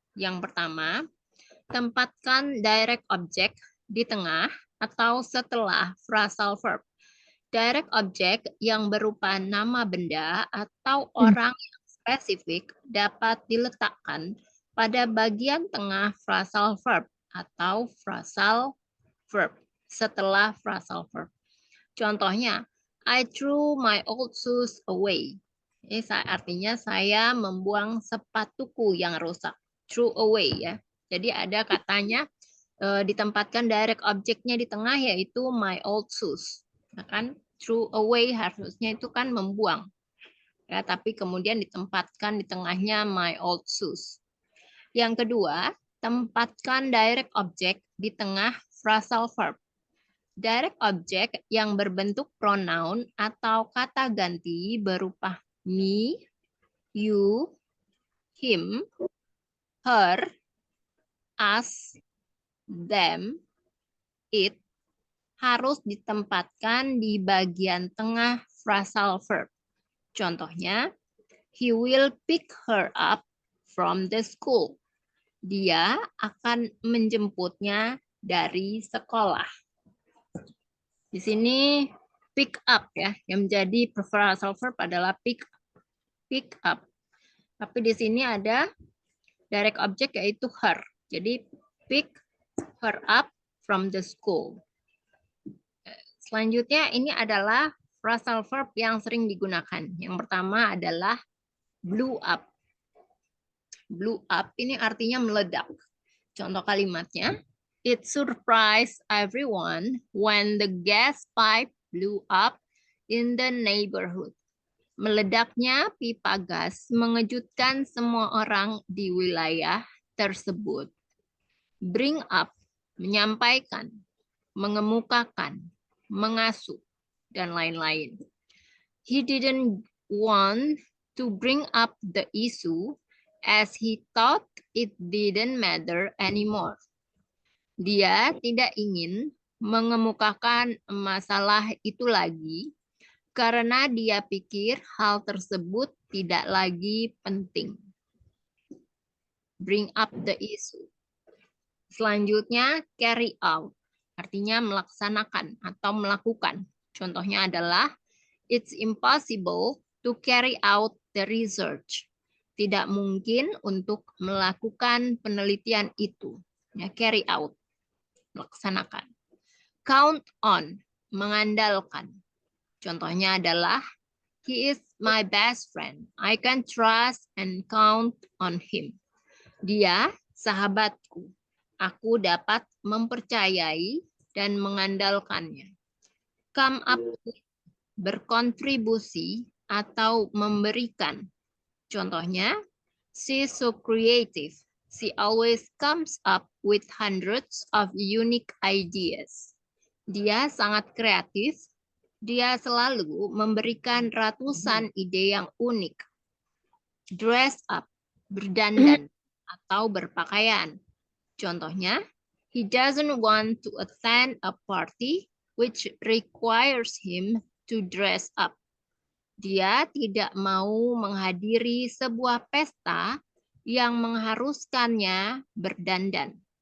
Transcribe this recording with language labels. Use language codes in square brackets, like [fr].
[id] Yang pertama, tempatkan direct object di tengah atau setelah phrasal verb. Direct object yang berupa nama benda atau orang yang spesifik dapat diletakkan pada bagian tengah phrasal verb atau phrasal verb setelah phrasal verb. Contohnya, [en] I threw my old shoes away. [id] Ini artinya saya membuang sepatuku yang rusak. Threw away ya. Jadi ada katanya ditempatkan direct objeknya di tengah yaitu [en] my old shoes. [id] Nah, kan threw away harusnya itu kan membuang. Ya, tapi kemudian ditempatkan di tengahnya [en] my old shoes. [id] Yang kedua, tempatkan direct object di tengah phrasal verb. Direct object yang berbentuk pronoun atau kata ganti berupa me, you, him, her, us, them, it harus ditempatkan di bagian tengah phrasal verb. Contohnya, [en] he will pick her up from the school. [id] Dia akan menjemputnya dari sekolah. Di sini pick up ya, yang menjadi phrasal verb adalah pick up. Tapi di sini ada direct object yaitu her. Jadi [en] pick her up from the school. [id] Selanjutnya ini adalah phrasal verb yang sering digunakan. Yang pertama adalah blew up. Blew up ini artinya meledak. Contoh kalimatnya, [en] it surprised everyone when the gas pipe blew up in the neighborhood. [id] Meledaknya pipa gas mengejutkan semua orang di wilayah tersebut. Bring up, menyampaikan, mengemukakan, mengasuh, dan lain-lain. [en] He didn't want to bring up the issue as he thought it didn't matter anymore. [id] Dia tidak ingin mengemukakan masalah itu lagi karena dia pikir hal tersebut tidak lagi penting. [en] Bring up the issue. [id] Selanjutnya, [en] carry out. [id] Artinya melaksanakan atau melakukan. Contohnya adalah, [en] it's impossible to carry out the research. [id] Tidak mungkin untuk melakukan penelitian itu. Ya, carry out. Melaksanakan. Count on. Mengandalkan. Contohnya adalah, [en] he is my best friend. I can trust and count on him. [id] Dia sahabatku. Aku dapat mempercayai dan mengandalkannya. Come up with, berkontribusi atau memberikan. Contohnya, [en] she's so creative. She always comes up with hundreds of unique ideas. [id] Dia sangat kreatif. Dia selalu memberikan ratusan ide yang unik. Dress up, berdandan atau berpakaian. Contohnya, [en] he doesn't want to attend a party which requires him to dress up. [id] Dia tidak mau menghadiri sebuah pesta yang mengharuskannya berdandan.